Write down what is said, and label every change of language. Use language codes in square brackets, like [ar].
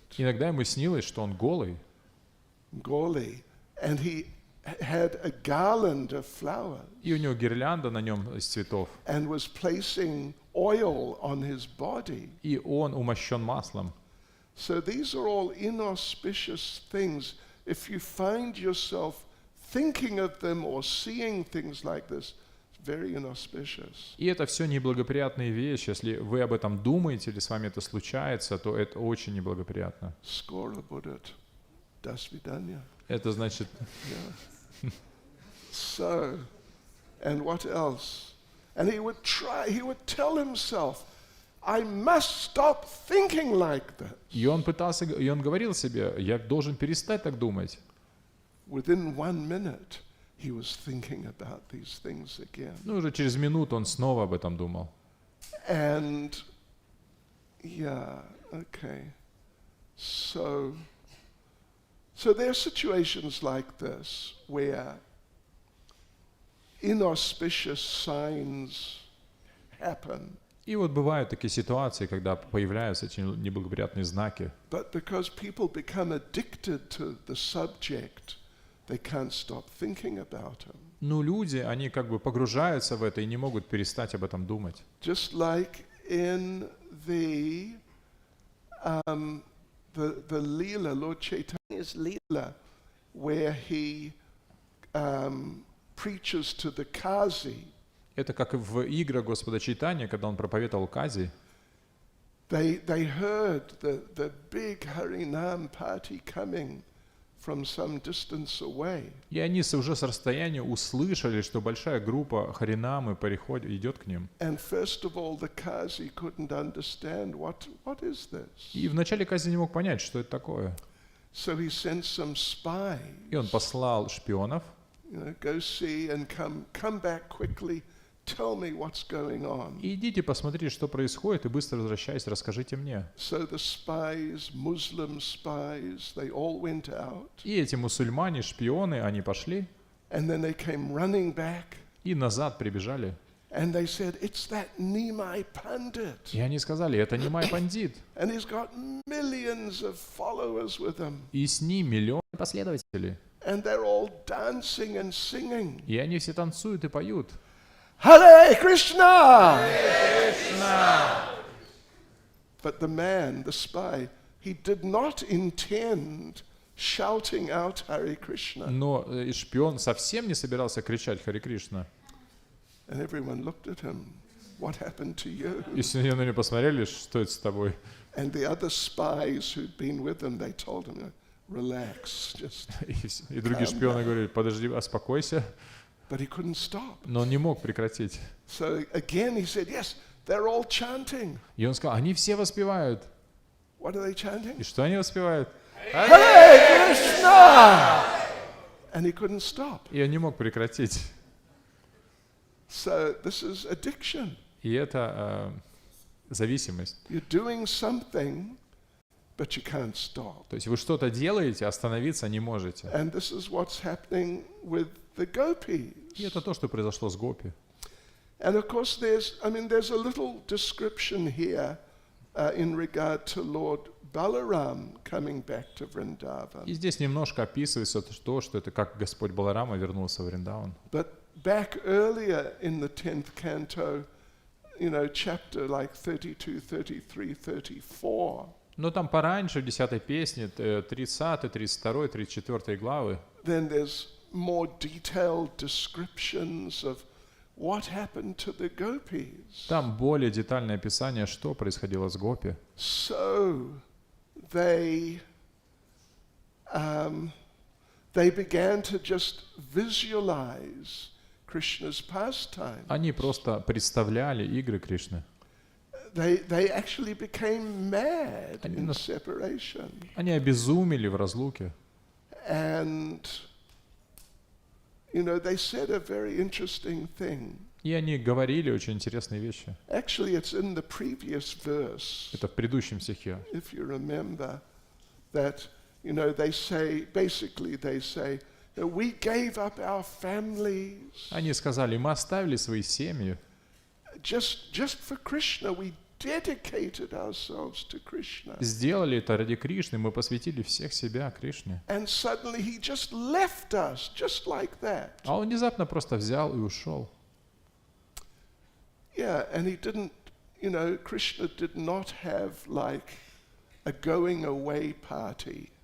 [ru] Иногда ему снилось, что он голый, [en] Goli, and he had a garland of flowers [ru] и у него гирлянда на нем из цветов, [en] and was placing oil on his body. [ru] и он умощен маслом. [en] So these are all inauspicious things. If you find yourself thinking of them or seeing things like this, it's very inauspicious. [ru] И это все неблагоприятные вещи. Если вы об этом думаете или с вами это случается, то это очень неблагоприятно. Skora buddhat, das vidanya. Это значит, [en] Yeah. So, and what else? And he would tell himself, I must stop thinking like that. [ru] и он говорил себе, я должен перестать так думать. [en] Within 1 minute, he was thinking about these things again. [ru] Ну, уже через минуту он снова об этом думал. [en] And, yeah, okay. So there are situations like this where inauspicious signs happen. [ru] И вот бывают такие ситуации, когда появляются эти неблагоприятные знаки. [en] But because people become addicted to the subject, they can't stop thinking about them. [ru] Но люди, они как бы погружаются в это и не могут перестать об этом думать. [en] Just like in the Leela, Lord Chaitanya's Leela, where he preaches to the Kazi. [ru] Это как в играх Господа Чайтаньи, когда он проповедовал Кази. [en] They heard the big Harinam party coming from some distance away. [ru] И они уже с расстояния услышали, что большая группа харинамы идет к ним. [en] And first of all, the Kazi couldn't understand what is this. [ru] И вначале Кази не мог понять, что это такое. [en] So he sent some spies. [ru] И он послал шпионов, [en] Go see and come back quickly. tell me what's going on. [ru] И идите посмотрите, что происходит, и быстро возвращайтесь, расскажите мне. [en] So the spies, Muslim spies, they all went out. [ru] И эти мусульмане, шпионы, они пошли [en] And then they came running back. [ru] и назад прибежали. [en] And they said, it's that Nimai Pandit. [ru] И они сказали, это не мой пандит. [en] And he's got millions of followers with him. [ru] И с ним миллионы последователей. [en] And they're all dancing and singing. [ru] И они все танцуют и поют. [en] Hare Krishna! But the man, the spy, he did not intend shouting out Hare Krishna. [ru] Но и шпион совсем не собирался кричать Харе Кришна. [en] And everyone looked at him. What happened to you? [ru] И все на него посмотрели, что это с тобой. [en] And the other spies who'd been with him, they told him, relax, just. [ru] И другие шпионы говорили, подожди, успокойся. [en] But he couldn't stop. [ru] Но он не мог прекратить. [en] So again he said, yes, they're all chanting. [ru] И он сказал, они все воспевают. [en] What are they chanting? [ru] И что они воспевают? [en] Hare Krishna! And he couldn't stop. [ru] И он не мог прекратить. [en] So this is addiction. [ru] И это зависимость. [en] You're doing something, but you can't stop. [ru] То есть вы что-то делаете, остановиться не можете. [en] And this is what's happening with the Gopis. [ru] И это то, что произошло с Гопи. [en] And of course there's a little description here in regard to Lord Balaram coming back to Vrindavan. [ru] И здесь немножко описывается то, что это как Господь Баларама вернулся в Вриндаван. [en] But back earlier in the 10th canto, chapter like 32, 33, 34, [ru] Но там пораньше, в 10-й песне, 30, 32, 34 главы, [en] then there's more detailed descriptions of what happened to the Gopis. [ru] там более детальное описание, что происходило с Гопи. [en] So they began to just visualize Krishna's pastime. [ru] Они просто представляли игры Кришны. [en] They actually became mad in separation. [ru] Они обезумели в разлуке. [en] And they said a very interesting thing. [ru] И они говорили очень интересные вещи. [en] Actually, it's in the previous verse. [ru] Это в предыдущем стихе. [en] If you remember that, they say, basically they say, we gave up our families. [ru] Они сказали, мы оставили свои семьи. [en] Just for Krishna, we dedicated ourselves to Krishna. [ru] Сделали это ради Кришны, мы посвятили всех себя Кришне. [en] And suddenly he just left us, just like that. [ru] А он внезапно просто взял и ушел. [en] Yeah, and he didn't, Krishna did not have like a going away party.